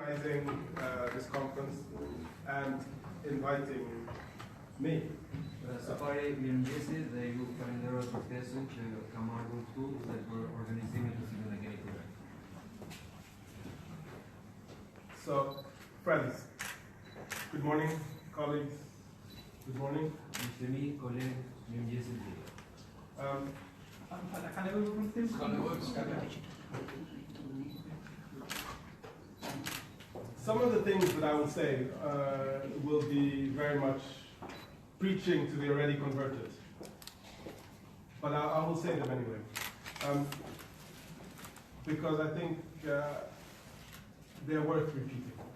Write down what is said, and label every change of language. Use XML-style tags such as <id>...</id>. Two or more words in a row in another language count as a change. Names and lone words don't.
<en>organizing this conference and inviting me.</en> <sq>Së pari, mirëmëngjesi dhe ju falenderoj për ftesën që kam ardhur këtu dhe për organizimin të cilin e keni kryer.</sq> <en>So, friends, good morning, colleagues, good morning.</en> <sq>Miqtemi, kolegë, mirëmëngjesi të gjithëve.</sq> <en>Some of the things that I will say will be very much preaching to the already converted, but I will say them anyway, because I think they're worth repeating.</en>